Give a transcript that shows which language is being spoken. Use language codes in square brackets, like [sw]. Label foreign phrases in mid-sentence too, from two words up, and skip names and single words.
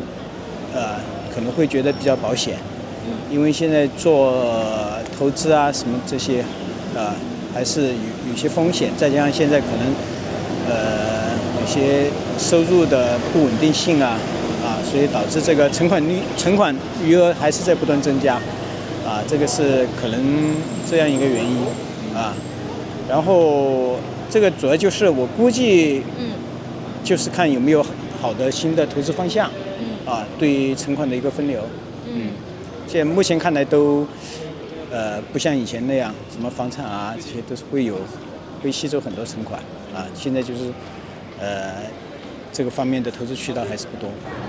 [zh] 可能會覺得比較保險，因為現在做投資啊什麼這些，還是有些風險，再加上現在可能有些收入的不穩定性啊，所以導致這個存款餘額還是在不斷增加，這個是可能這樣一個原因啊。然後這個主要就是我估計，就是看有沒有好的新的投資方向。對存款的一個分流，現在目前看來都，不像以前那樣，什麼房產啊，這些都是會吸走很多存款，現在就是，這個方面的投資渠道還是不多。